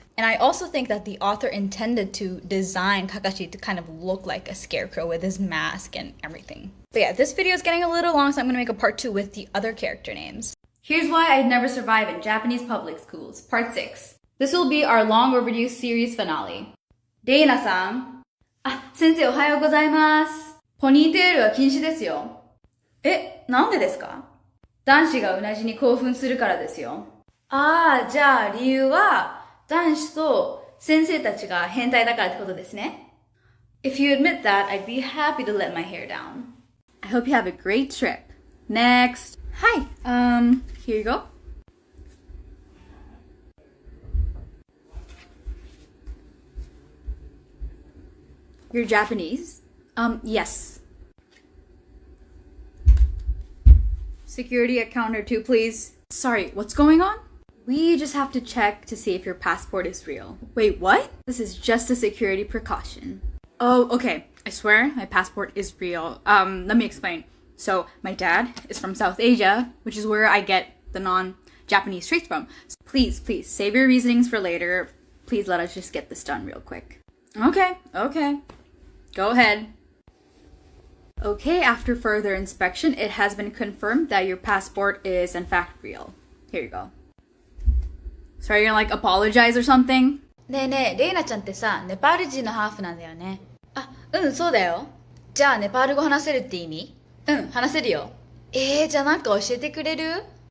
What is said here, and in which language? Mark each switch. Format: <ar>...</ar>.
<en>And I also think that the author intended to design Kakashi to kind of look like a scarecrow with his mask and everything. But yeah, this video is getting a little long, so I'm gonna make a part 2 with the other character names. Here's why I'd never survive in Japanese public schools, part 6. This will be our long overdue series finale. Reina-san.</en> <ja>先生おはようございます。ポニーテールは禁止ですよ。なんでですか？男子がうなじに興奮するからですよ。じゃあ理由は男子と先生たちが変態だからってことですね。</ja> <en>If you admit that, I'd be happy to let my hair down. I hope you have a great trip. Next. Hi. Here you go. You're Japanese? Yes. Security at counter 2, please. Sorry, what's going on? We just have to check to see if your passport is real. Wait, what? This is just a security precaution. Oh, okay. I swear my passport is real. Let me explain. So, my dad is from South Asia, which is where I get the non-Japanese traits from. So please, save your reasonings for later. Please let us just get this done real quick. Okay. Go ahead. Okay, after further inspection, it has been confirmed that your passport is in fact real. Here you go. So are you gonna apologize or something?</en> <ja>ねえねえ、レイナちゃんってさ、ネパール人のハーフなんだよね。そうだよ。じゃあネパール語話せるって意味？話せるよ。じゃあなんか教えてくれる？</ja>